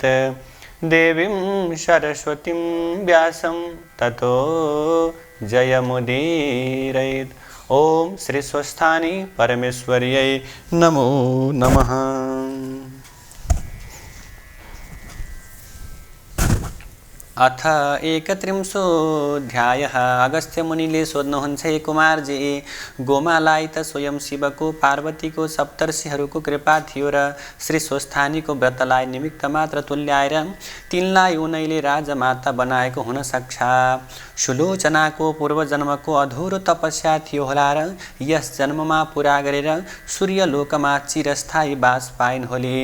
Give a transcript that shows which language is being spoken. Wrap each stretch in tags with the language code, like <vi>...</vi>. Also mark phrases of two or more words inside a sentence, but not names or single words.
<sa>देवीं सरस्वतीं व्यासं ततो जयमुदीरयेत्। ओम श्री स्वस्थानी परमेश्वर्यै नमो नमः।</sa> <ne>अथ 31 अगस्त्यमुनिले सोध्नुहुन्छ, हे कुमारजी, गोमालाई त स्वयं शिवको पार्वतीको सप्तर्षिहरूको कृपा थियो र श्री स्वस्थानीको व्रतलाई निमित्त मात्र तुल्याएर तिनलाई उनैले राजमाता बनाएको हुन सक्छ। सुलोचनाको पूर्वजन्मको अधुरो तपस्या थियो होला र यस जन्ममा पुरा गरेर सूर्यलोकमा चिरस्थायी बास पाइन् होली।</ne>